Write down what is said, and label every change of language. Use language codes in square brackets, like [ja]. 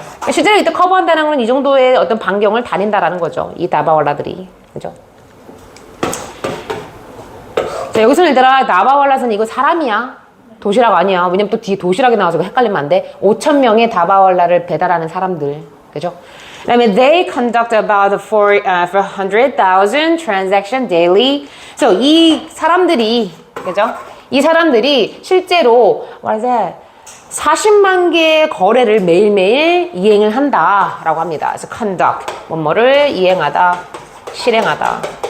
[ko] 실제로 이때 커버한다는 건 이 정도의 어떤 반경을 다닌다라는 거죠. 이 다바왈라들이. 그죠? 자, 여기서 얘들아, 다바왈라는 이거 사람이야. 도시락 아니야. 왜냐면 또 뒤에 도시락이 나와서 헷갈리면 안 돼. 5,000명의 다바왈라를 배달하는 사람들. 그죠? 그 다음에 [en] they conduct about 400,000 transaction daily. [ko] So 이 사람들이, 그죠? 이 사람들이 실제로, 40만 개의 거래를 매일매일 이행을 한다라고 합니다. 그래서 conduct, 뭐뭐를 이행하다, 실행하다.